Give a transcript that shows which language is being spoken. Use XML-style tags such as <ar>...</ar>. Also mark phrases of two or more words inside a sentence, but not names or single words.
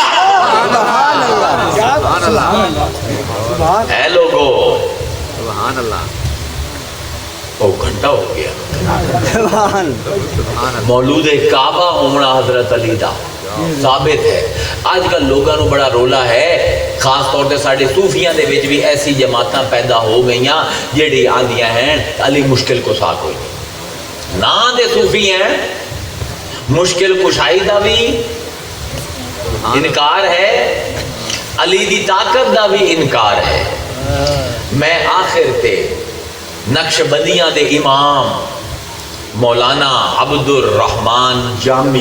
<ar>سبحان اللہ.</ar> <pa>اے لوگو,</pa> <ar>سبحان اللہ.</ar> <ur>وہ گھنٹہ ہو گیا.</ur> <ar>سبحان. سبحان اللہ.</ar> <pa>مولود کعبہ ہونا حضرت علی دا ثابت ہے. آج کل لوگاں نو بڑا رولا ہے, خاص طور تے ساڈے صوفیاں دے وچ بھی ایسی جماعتاں پیدا ہو گئیاں جڑی آندیاں ہیں علی مشکل کشا کوئی نہیں. نا دے صوفی ہیں, مشکل کشائی دا بھی انکار ہے, علی دی طاقت دا بھی انکار ہے. میں آخر تے نقش بندیاں دے امام مولانا عبد الرحمن جامی,</pa>